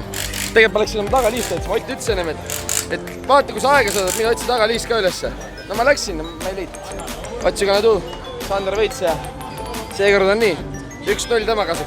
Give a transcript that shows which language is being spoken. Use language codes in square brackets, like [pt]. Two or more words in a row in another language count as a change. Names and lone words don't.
[et] Tegelikult ma läksin oma tagaliist, et Ott ütles ennem, et vaata, kui sa aega saadad, mina otsi tagaliist ka ülesse. No ma läksin, ma ei leidnud. [en] What you gonna do? [et] Sander Veits ja seekord on nii. 1-0 tema kasuks.